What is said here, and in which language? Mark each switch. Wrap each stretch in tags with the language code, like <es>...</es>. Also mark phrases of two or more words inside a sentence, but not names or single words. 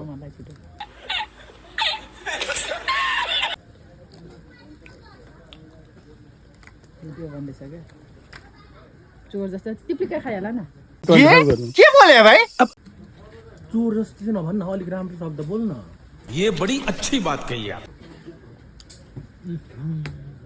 <ne>मलाई छिटो भिडियो भन्दैछ क्या चोर जस्तो टिप्लिका खाइहाल न</ne> <hi>के बोले भाइ</hi> <ne>चोर जस्तो चाहिँ नभन्न अलिक राम्रो शब्द बोल न</ne> <hi>ये बड़ी अच्छी बात कही आप</hi>